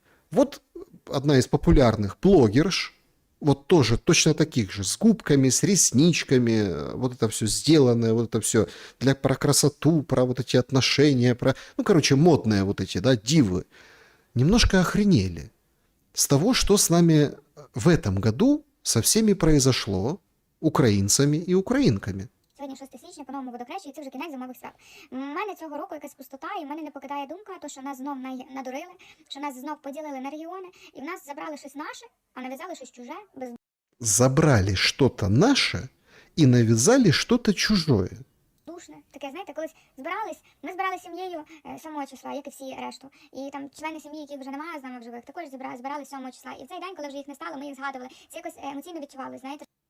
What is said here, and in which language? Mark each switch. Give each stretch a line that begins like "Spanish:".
Russian: Вот одна из популярных блогерш, вот тоже точно таких же, с губками, с ресничками, вот это все сделанное, вот это все про красоту, про вот эти отношения, ну, короче, модные вот эти, да, дивы, немножко охренели с того, что с нами в этом году со всеми произошло,
Ukrainian: українцями і українками. Сьогодні 6 січня, по-новому водохреща, і це вже кінець зимових свят. У мене цього року якась пустота, і в мене не покидає думка, то, що нас знов надурили, що нас знов поділили на регіони, і в нас забрали щось наше, а нав'язали щось чуже.
Russian: Забрали что-то наше и навязали что-то чужое.
Ukrainian: Бездушне. Таке, знаєте, колись ми збирали сім'єю 7 числа, як і всі решту. І там члени сім'ї, яких вже немає з нами в живих, також збирали 7 числа. І в цей день, коли вже їх не стало, ми їх згадували. Це якось емоційно відчували, знаєте.